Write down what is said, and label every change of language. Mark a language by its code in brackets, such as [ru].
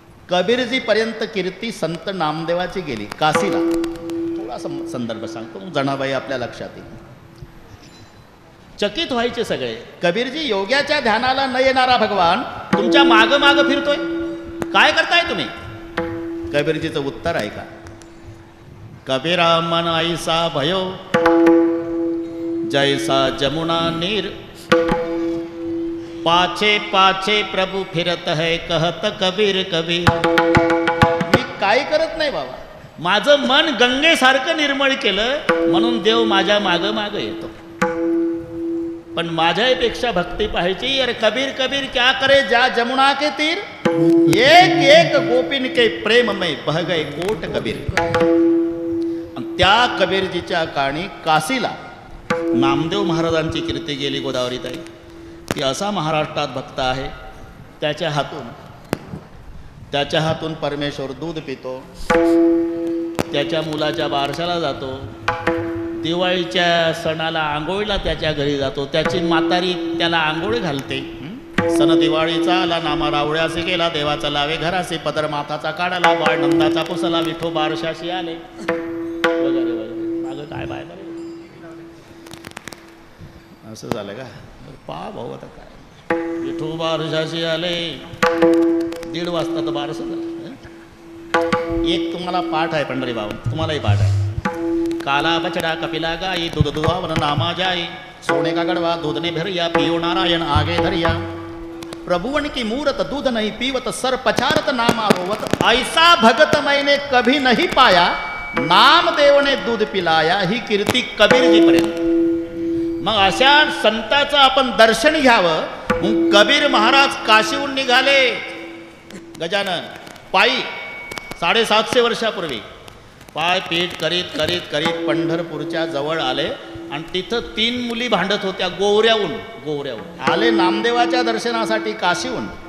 [mr] कबीरजी पर्यंत कीर्ती संत नामदेवाची गेली काशीला. थोडा संदर्भ सांगतो, जनाबाई आपल्या लक्षात येईल. चकित व्हायचे सगळे. कबीरजी, योग्याच्या ध्यानाला न येणारा भगवान तुमच्या माग माग फिरतोय, काय करताय तुम्ही? कबीरजीचं उत्तर ऐका. [hi] कबीरा मन ऐसा भयो जैसा जमुना नीर, पाछे पाछे प्रभु फिरत है कहत कबीर कबीर. [mr] मी काय करत नाही बाबा, माझं मन गंगेसारखं निर्मळ केलं म्हणून देव माझ्या माग माग येतो. पण माझ्यापेक्षा भक्ती पाहायची. [hi] अरे कबीर कबीर क्या करे जा जमुना के तीर, एक एक गोपिन के प्रेम में बह गए कोट कबीर. [mr] आणि त्या कबीरजीच्या काणी काशीला नामदेव महाराजांची कीर्ती गेली गोदावरीताई. की असा महाराष्ट्रात भक्त आहे, त्याच्या हातून परमेश्वर दूध पितो, त्याच्या मुलाच्या बारशाला जातो, दिवाळीच्या सणाला आंघोळीला त्याच्या घरी जातो, त्याची म्हातारी त्याला आंघोळ घालते. सन दिवाळीचा आला नामा रावळ्यासी गेला, देवाचा लावे घरासी पदर माथाचा काढाला, बाळ नंदाचा पुसला, विठो बारशाशी आले वगैरे वगैरे. मागं काय बाय करे असं झालं का? पा भाऊ आता काय, विठो बारशाशी आले, 1:30 वाजता तर बारसं झालं. एक तुम्हाला पाठ आहे पंढरी भाऊ, तुम्हालाही पाठ आहे. [hi] काला बछड़ा कपिला गाई, दूध दुहावन नामा जाई, सोने का गड़वा दूध ने भरिया, पियो नारायण आगे धरिया. प्रभुवन की मूरत दूध नहीं पीवत, सर पछारत नामा रोवत, ऐसा भगत मैंने कभी नहीं पाया, नामदेव ने दूध पिलाया. [mr] ही कीर्ती कबीरजी पर्यंत. मग अशा संताचं आपण दर्शन घ्यावं. मग कबीर महाराज काशीहून निघाले गजानन पायी 750 वर्षापूर्वी. पाय पीठ करीत करीत करीत पंढरपूरच्या जवळ आले आणि तिथं 3 मुली भांडत होत्या गोवऱ्याहून आले नामदेवाच्या दर्शनासाठी काशीहून.